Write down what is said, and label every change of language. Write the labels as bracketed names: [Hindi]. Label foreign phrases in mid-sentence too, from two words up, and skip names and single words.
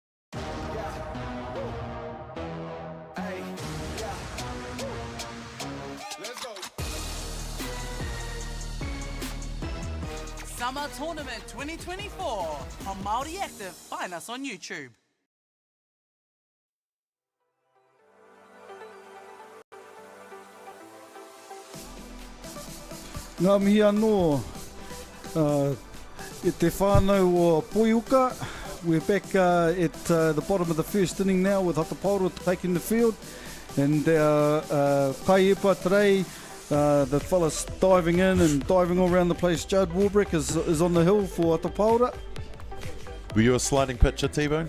[English] Summer Tournament 2024 on Māori Active. Find us on YouTube. [Māori] Ngā mihi anō, e te whānau o Poiuka. [English] We're back at the bottom of the first inning now with Hato Paora taking the field. And our kaiepa today, the fella's diving in and diving all around the place. Judd Warbrick is on the hill for Hato Paora. Were you a sliding pitcher, T-Bone?